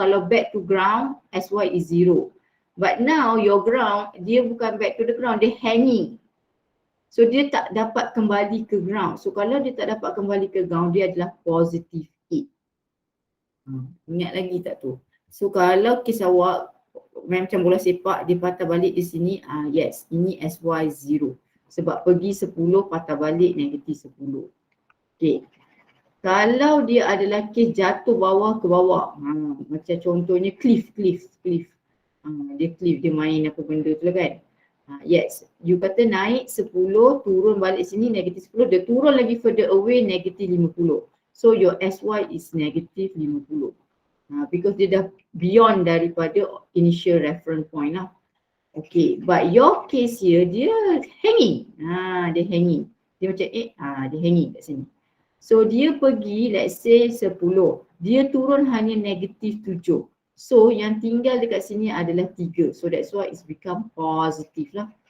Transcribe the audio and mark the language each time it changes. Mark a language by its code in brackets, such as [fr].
[en] Kalau back to ground, SY is 0. But now your ground, [ms] dia bukan [en] back to the ground, dia hanging. [ms] So dia tak dapat kembali ke ground. So kalau dia tak dapat kembali ke ground, dia adalah positive 8. Ingat lagi tak tu? So kalau kes awak macam bola sepak, dia patah balik di sini, yes, ini SY 0. Sebab pergi 10, patah balik negatif 10. Okay. Kalau dia adalah kes jatuh bawah ke bawah, macam contohnya cliff. Dia cliff, dia main apa benda tu lah kan. Yes, you kata naik 10, turun balik sini negatif 10, dia turun lagi [en] further away [ms] negatif 50. So your SY is negatif 50. Because dia dah beyond daripada initial reference point lah. Okay, but your case here, dia hanging. Dia hanging. Dia macam dia hanging kat sini. So dia pergi, [en] let's say [ms] 10. Dia turun hanya negatif 7. So yang tinggal dekat sini adalah 3. [en] So that's why it's become positive lah.